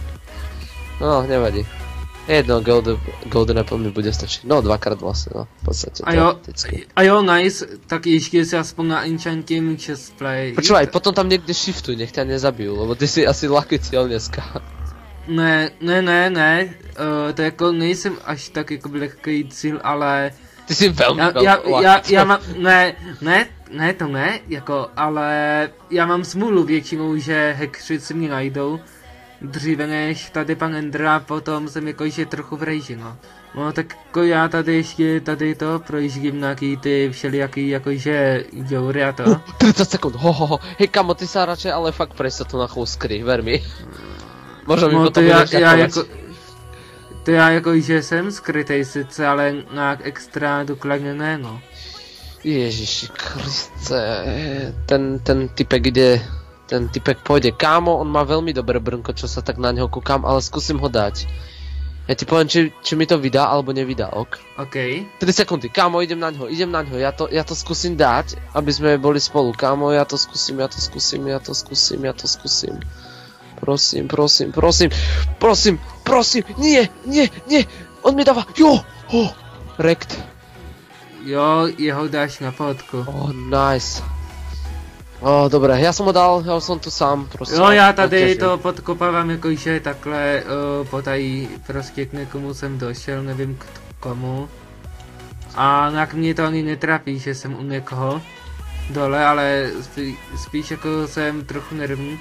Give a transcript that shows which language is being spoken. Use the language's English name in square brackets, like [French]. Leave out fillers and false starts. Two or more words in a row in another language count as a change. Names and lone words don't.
[Slovak] No, nevadí. Jedno Golden Apple mi bude stačiť. No, dvakrát vlastne, no, v podstate. [Czech] A jo, nice, tak ještě si aspoň na enchantím chestplate. [Slovak] Počúvaj, potom tam niekde shiftuj, nech ťa nezabijú, lebo ty si asi lucky cieľ dneska. [Czech] Ne, to jako nejsem až tak jako lehký cíl, ale... [Slovak] Ty si veľmi [Czech] já mám, ne, to ne, jako, ale já mám smůlu většinou, že hackři si mě najdou. Dříve než tady pan Endra, potom jsem jakože trochu v rejži, no. No tak jako já tady ještě tady to projíždím nějaký ty všelijaký jakože joury a to. 30 sekund, hej kamo, [Slovak] ty sa radšej ale fakt prejsť sa tu na chvíľu skry, ver mi. Možno mi potom budeš ďakovať. [Czech] To já jakože jsem skrytej sice, ale nějak extra důkladně ne, no. [Slovak] Ježiši Kriste, ten typek ide, ten typek pôjde. Kámo, on má veľmi dobré brnko, čo sa tak na ňo kúkam, ale skúsim ho dať. Ja ti poviem, či mi to vydá, alebo nevydá, ok? OK. 3 sekundy, kámo, idem na ňo, ja to skúsim dať, aby sme boli spolu, kámo, ja to skúsim. Prosím, nie, on mi dáva, rekt. [Czech] Jo, jeho dáš na fotku. Nice. Dobré, já jsem ho dal, já jsem tu sám, prostě. Jo, já tady to podkopávám jakože takhle potají prostě k někomu jsem došel, nevím k komu. A jak mě to ani netrapí, že jsem u někoho dole, ale spíš jako jsem trochu nervní.